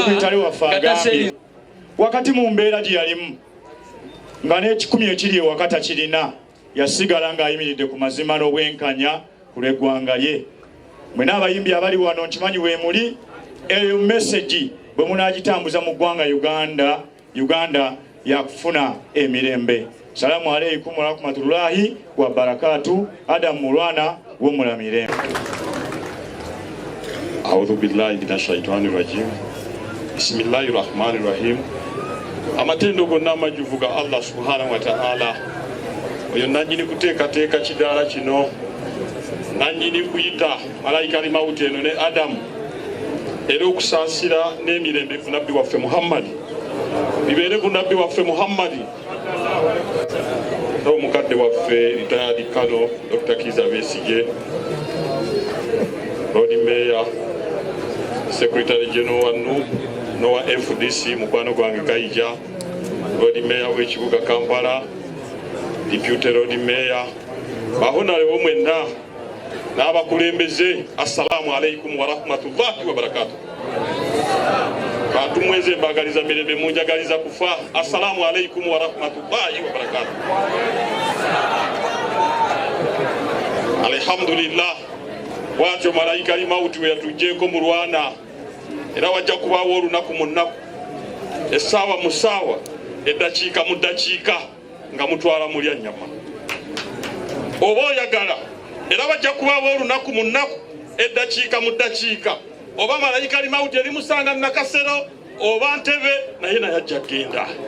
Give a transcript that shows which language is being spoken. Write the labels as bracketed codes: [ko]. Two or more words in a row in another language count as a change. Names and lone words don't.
[lg] agambye wakati mu mbeera gye yalimu nga n'ekikumi ekiri ewaka takirina, yasigala ng'ayimiridde ku mazima n'obwenkanya ku lw'eggwanga lye. Mwe n'abayimbi abali wano nkimanyi we muli, eyo message bwe munaagitambuza mu ggwanga Uganda yakufuna emirembe. [ar] السلام عليكم ورحمة الله وبركاته. [lg] Adamu Mulwana w'omulamirembe. [ar] أعوذ بالله من الشيطان الرجيم. بسم الله الرحمن الرحيم. [lg] Amatendo gonna amajjuvu ga Allah [ar] سبحانه وتعالى [lg] oyo nannyini kuteekateeka kidaala kino nanyini kuyita malayika ali mawuti eno ne Adamu era okusaasira n'emirembe ku nabbi waffe Muhammadi bibeere ku nabbi waffe Muhammadi n'omukadde waffe [en] retired Colonel [lg] Dr. Kiza Besigye, [en] Lord Mayor, Secretary General [lg] wa NUB n'owa FDC mukwano gwange Kayija, [en] Lord Mayor [lg] w'ekibuga Kampala, [en] Deputy Lord Mayor, [lg] bahonaalewo mwenna n'abakulembeze, [ar] السلام عليكم ورحمة الله وبركاته. [lg] Batumweze mbagaliza mirembe munjagaliza kufa, [ar] السلام عليكم ورحمة الله وبركاته. Alhamdulillah, [lg] watyo malayika ali mawuti we yatujjeeko Mulwana era wajja kubaawo olunaku mu nnaku, essaawa mu ssaawa, eddakiika mu ddakiika nga mutwala mulya nnyama. Oba oyagala era wajja kubaawo olunaku mu nnaku, eddakiika mu ddakiika, oba malayika ali mawuti erimusanga Nakasero oba Ntebe naye naye ajja genda.